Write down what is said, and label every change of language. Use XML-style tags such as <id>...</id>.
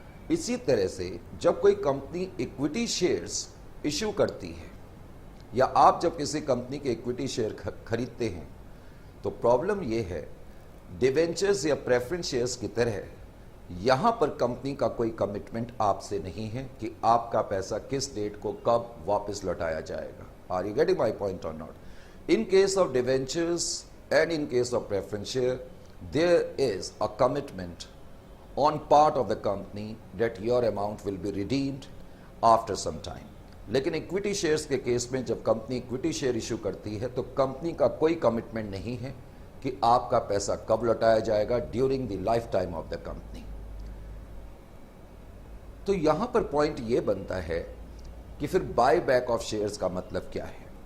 <hi>इसी तरह से जब कोई कंपनी इक्विटी शेयर्स इशू करती है या आप जब किसी कंपनी के इक्विटी शेयर खरीदते हैं तो प्रॉब्लम यह है, डिवेंचर्स या प्रेफरेंस शेयर्स की तरह यहां पर कंपनी का कोई कमिटमेंट आपसे नहीं है कि आपका पैसा किस डेट को कब वापस लौटाया जाएगा।</hi> <en>Are you getting my point or not? In case of debentures and in case of preference share, there is a commitment on part of the company that your amount will be redeemed after some time.</en> <hi>लेकिन equity shares के case में जब company equity share issue करती है तो company का कोई commitment नहीं है कि आपका पैसा कब लौटाया जाएगा</hi> <en>During the life time of the company.</en> <hi>तो यहां पर पॉइंट यह बनता है कि फिर बाय बैक ऑफ शेयर्स का मतलब क्या है।</hi>